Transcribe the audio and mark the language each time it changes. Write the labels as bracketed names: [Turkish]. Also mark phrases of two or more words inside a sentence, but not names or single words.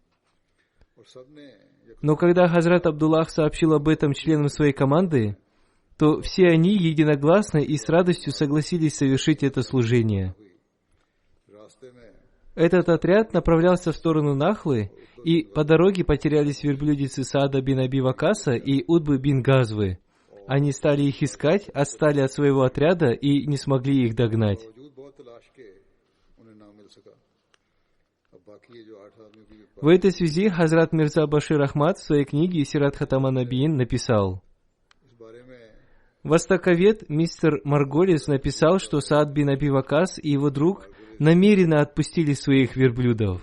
[Russian] Но когда Хазрат Абдуллах сообщил об этом членам своей команды, то все они единогласно и с радостью согласились совершить это служение. Этот отряд направлялся в сторону Нахлы, и по дороге потерялись верблюдицы Саада бин Аби Вакаса и Утбы бин Газвы. Они стали их искать, отстали от своего отряда и не смогли их догнать. В этой связи Хазрат Мирза Башир Ахмад в своей книге Сират Хатам ан-Набиин написал: востоковед мистер Марголис написал, что Саад бин Аби Вакас и его друг намеренно отпустили своих верблюдов.